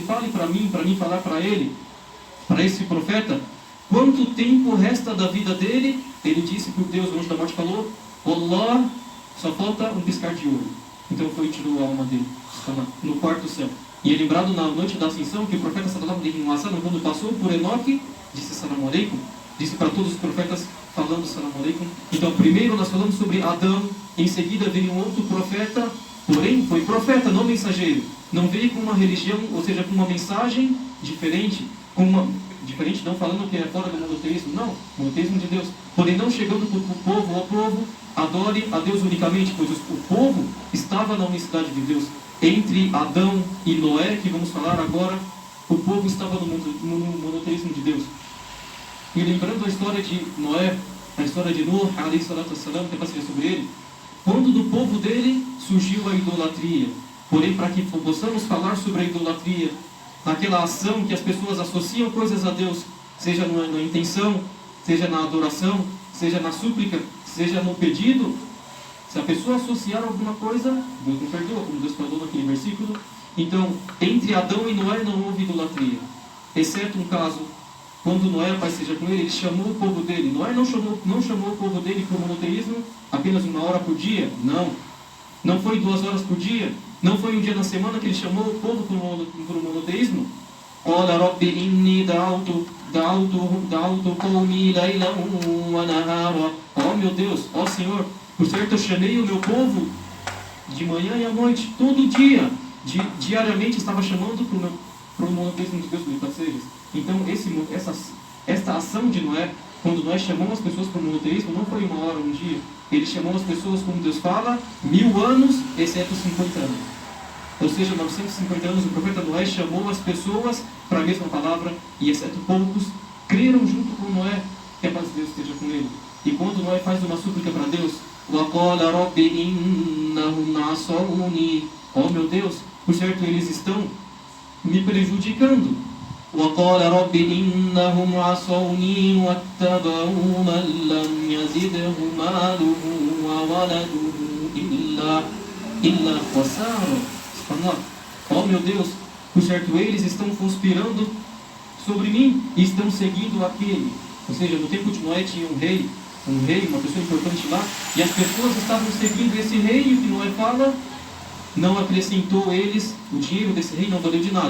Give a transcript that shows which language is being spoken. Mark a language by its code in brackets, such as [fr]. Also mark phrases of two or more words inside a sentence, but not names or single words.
[pt] Fale para mim falar para ele, para esse profeta, quanto tempo resta da vida dele? Ele disse por Deus, o anjo da morte falou: Allah, só falta um piscar de olho. Então foi e tirou a alma dele, no quarto céu. E é lembrado na noite da ascensão que o profeta [ar] صلى الله عليه وسلم, [pt] quando passou por Enoque, disse [ar] سلام عليكم, [pt] disse para todos os profetas falando [ar] سلام عليكم. [pt] Então primeiro nós falamos sobre Adão, em seguida veio um outro profeta, porém foi profeta, não mensageiro. Não veio com uma religião, ou seja, com uma mensagem diferente, diferente não falando que é fora do monoteísmo, não, monoteísmo de Deus. Porém não chegando para o povo, ó povo, adore a Deus unicamente, pois o povo estava na unicidade de Deus. Entre Adão e Noé, que vamos falar agora, o povo estava no monoteísmo de Deus. E lembrando a história de Noé, a história de Nuh, [ar] عليه الصلاة والسلام, [pt] que passei sobre ele, quando do povo dele surgiu a idolatria. Porém, para que possamos falar sobre a idolatria, naquela ação que as pessoas associam coisas a Deus, seja na intenção, seja na adoração, seja na súplica, seja no pedido, se a pessoa associar alguma coisa, Deus não perdoa, como Deus falou naquele versículo. Então, entre Adão e Noé não houve idolatria, exceto um caso, quando Noé, Pai seja com ele chamou o povo dele. Noé não chamou o povo dele para o monoteísmo apenas 1 hora por dia, não foi 2 horas por dia, não foi um dia na semana que ele chamou o povo para o monoteísmo. [ar] قال رب إني دعوت قومي ليلا ونهارا. [pt] Ó meu Deus, ó Senhor, por certo eu chamei o meu povo de manhã e à noite, todo dia, diariamente estava chamando para o monoteísmo de Deus, para seres. Então esta ação de Noé, quando Noé chamou as pessoas para o monoteísmo, não foi 1 hora, um dia. Ele chamou as pessoas, como Deus fala, 1000 anos, exceto 50 anos. Ou seja, 950 anos o profeta Noé chamou as pessoas para a mesma palavra, e exceto poucos creram junto com Noé, que a paz de Deus esteja com ele. E quando Noé faz uma súplica para Deus, [ar] وَقَالَ رَبِّ إِنَّهُمْ عَصَوْنِي. [pt] Oh meu Deus, por certo eles estão me prejudicando. [ar] وَقَالَ رَبِّ إِنَّهُمْ عَصَوْنِي وَاتَّبَعُوا مَنْ لَمْ يَزِدْهُ مَالُهُ وَوَلَدُهُ إِلَّا خَسَارًا. [pt] Oh meu Deus, por certo eles estão conspirando sobre mim e estão seguindo aquele. Ou seja, no tempo de Noé tinha um rei, uma pessoa importante lá, e as pessoas estavam seguindo esse rei, e o que Noé fala, não acrescentou eles, o dinheiro desse rei não valeu de nada.